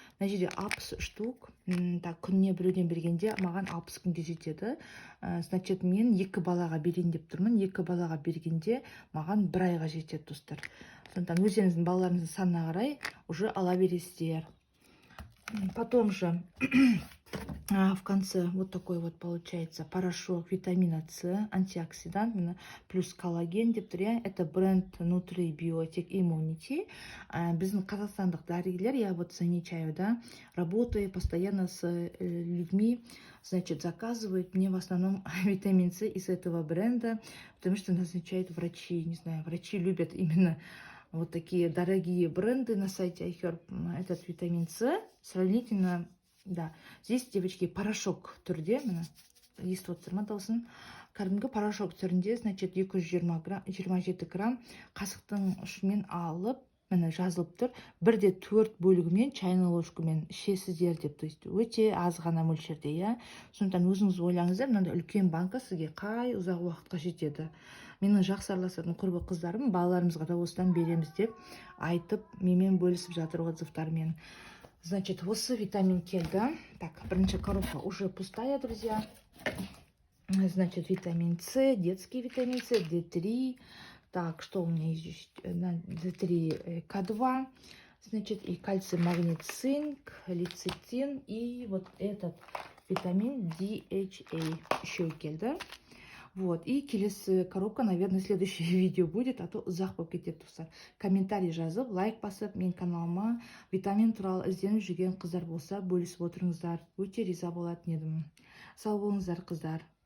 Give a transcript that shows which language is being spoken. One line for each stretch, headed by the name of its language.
Kazakh: Мына жерде 60 штук, күніне біреуден бергенде маған 60 күнге жетеді. Значит, мен 2 балаға берейін деп тұрмын. 2 балаға бергенде маған 1 айға жетеді, достар. Сондықтан өздеріңіздің балаларыңыздың санына қарай уже ала бересіздер.
Russian: Потом же в конце вот такой вот получается порошок витамина С, антиоксидант, плюс коллаген
Kazakh: деп тұр, иә.
Russian: Это бренд Nutri Biotic Immunity.
Kazakh: Біздің қазақстандық дәрігерлер,
Russian: я вот замечаю, да, работаю постоянно с людьми, значит, заказывают мне в основном витамин С из этого бренда, потому что назначают врачи, не знаю, врачи любят именно вот такие дорогие бренды на сайте iHerb. Этот витамин С сравнительно, да, здесь, девочки,
Kazakh: порошок түрде, мына естіп отырсыздар ма дауысын? Кәдімгі порошок түрінде, значит, 227 грамм қасықтың ұшымен алып, міне жазылып тұр, 1/4 бөлігімен чайный ложкамен ішесіздер деп, то есть өте аз ғана мөлшерде, иә. Сондықтан өзіңіз ойлаңыздар, мынандай үлкен банка сізге қай ұзақ уақытқа жетеді. Менің жақсы араласатын құрбы қыздарым, балаларымызға да осыдан береміз деп айтып, менімен бөлісіп жатыр отзывтармен. Значит, осы витамин келді.
Russian: Так, бірінші коробка уже пустая, друзья. Значит, витамин С, детский витамин С, D3. Так, что у меня здесь? D3, К2. Значит, и кальций, магний, цинк, лецитин. И вот этот витамин DHA еще келді. Вот, и келесі коробка, наверное, следующее видео будет, а то
Kazakh: ұзақ болып кетеді, достар. Комментарий жазып, лайк басып, мен каналыма витамин туралы ізденіп жүрген қыздар болса, бөлісіп отырыңыздар. Өте риза болатын едім. Сау болыңыздар, қыздар.